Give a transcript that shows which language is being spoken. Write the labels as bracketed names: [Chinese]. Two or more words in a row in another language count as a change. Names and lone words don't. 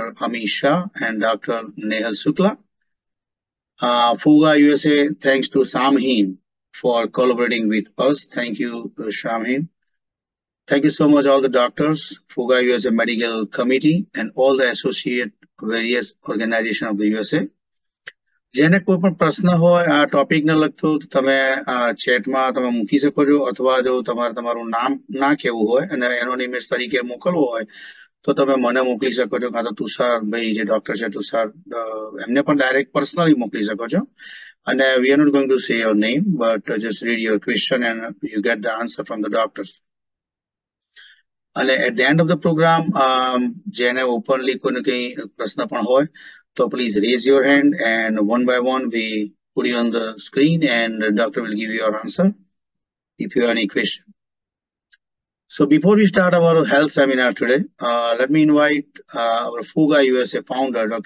[English] Amish Shah, and Dr. Nehal Sukla. FOGA USA, thanks to SAMHIN for collaborating with us. Thank you, SAMHIN. Thank you so much, all the doctors, FOGA USA Medical Committee, and all the associate various organizations of the USA. [Gujarati] જેને કોઈ પણ પ્રશ્ન હોય આ ટોપિક ને લગતો તમે ચેટમાં તમે મૂકી શકો છો અથવા જો તમારે તમારું નામ ના કહેવું હોય અને એનોનિમસ તરીકે મોકલવું હોય તો તમે મને મોકલી શકો છો કાં તો તુષાર ભાઈ જે ડોક્ટર છે તુષાર એમને પણ [English] direct personally [Gujarati] મોકલી શકો છો અને [English] we are not going to say your name but just read your question and you get the answer from the doctors. અને at the end of the program [Gujarati] જેને ઓપનલી કોઈને કંઈ પ્રશ્ન પણ હોય [English] so please raise your hand and one by one we put you on the screen and the doctor will give you your answer if you have any question. So before we start our health seminar today, let me invite our FOGA USA founder, Dr.